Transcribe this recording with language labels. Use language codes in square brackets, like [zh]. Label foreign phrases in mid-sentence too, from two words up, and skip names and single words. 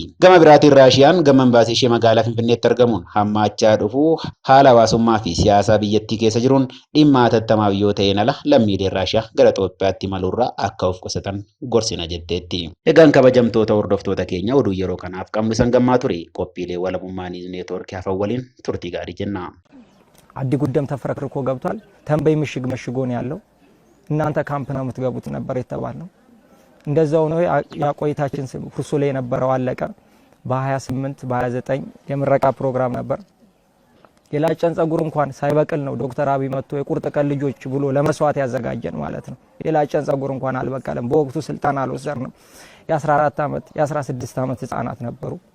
[om] Gama biraatiin Raashiyaan gama imbaasii ishee magaalaa Finfinneetti argamuun hammaachaa dhufuu haala hawaasummaa fi siyaasaa biyyattii keessa jiruun dhimma atattamaaf yoo ta'een ala lammiileen Raashiyaa gara Itoophiyaatti imaluurraa akka of qusatan gorsina jetteetti. Egaan kabajamtoota hordoftoota keenya oduu yeroo kanaaf qabnu isan gammaa ture. Qophiilee walabummaa neetwoorkii hafan waliin turtii gaarii jenna. [am] አዲ ጉደም ተፈረክርኮ ገብቷል። ተንበይ ምሽግ መሽጎ ነው ያለው። እናንተ ካምፕ ነው የምትገቡት ነበር የተባለው። እንደዛው ነው ያቆይታችን ሁርሶ ላይ የነበረው አለቀ። በ28 በ29 የምረቃ ፕሮግራም ነበር። የላጨን ጸጉር እንኳን ሳይበቅል ነው ዶክተር አብይ መጥቶ የቁርጥ ቀን ልጆች ብሎ ለመስዋዕት ያዘጋጀን ማለት ነው። የላጨን ጸጉር እንኳን አልበቀለም። በወቅቱ ስልጣን አልወሰድንም። የ14 ዓመት የ16 ዓመት ህፃናት ነበሩ።